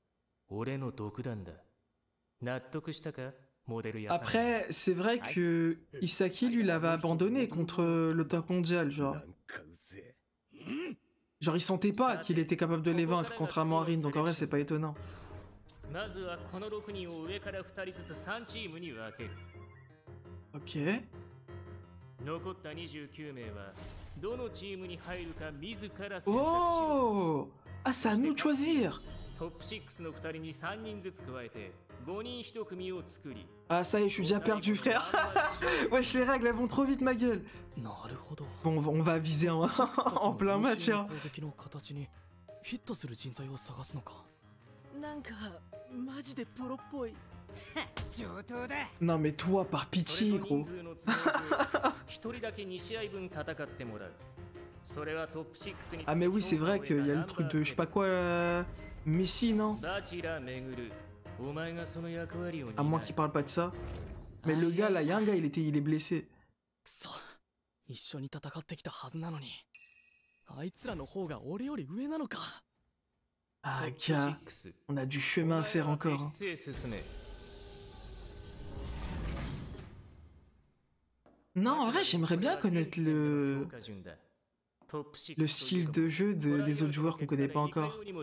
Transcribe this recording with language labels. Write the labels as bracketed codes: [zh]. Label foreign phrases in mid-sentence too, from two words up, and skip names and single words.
[fr] Après, c'est vrai que Isaki, lui, l'avait abandonné contre le top mondial, genre. Genre, il sentait pas qu'il était capable de les vaincre, contrairement à Rin, donc en vrai, c'est pas étonnant. Ok. [ja] 残った29名はどのチームに入るか自ら選択しろ。 Oh! [fr] Ah, c'est à nous de choisir! [ja] トップ6の2人に3人ずつ加えて5人1組を作り [fr] Ah, ça y est, je suis déjà perdu, frère. Wesh, les règles, elles vont trop vite, ma gueule. [ja] なるほど。 [fr] Bon, on va viser en, en plein match, hein. [ja] 攻撃の形にフィットする人材を探すのか。なんかマジでプロっぽい。上等だ。 [fr] Non, mais toi, par [ja] それ [fr] pitié, [ja] と [fr] gros. [ja] 人数の都合上1人だけ2試合分戦ってもらう。それはトップ6に [fr] Ah, mais oui, c'est vrai qu'il y a le truc de, je sais pas quoi, Messi, non? [ja] バチラめぐる。お前がその役割を [fr] À moins qu'il parle pas de ça. Mais le gars, là, il y a un gars, il est blessé. [ja] くそ、一緒に戦ってきたはずなのに、あいつらの方が俺より上なのか。 [fr] Ah, gars, on a du chemin à faire encore, hein. Non, en vrai, j'aimerais bien connaître le style de jeu des autres joueurs qu'on connaît pas encore.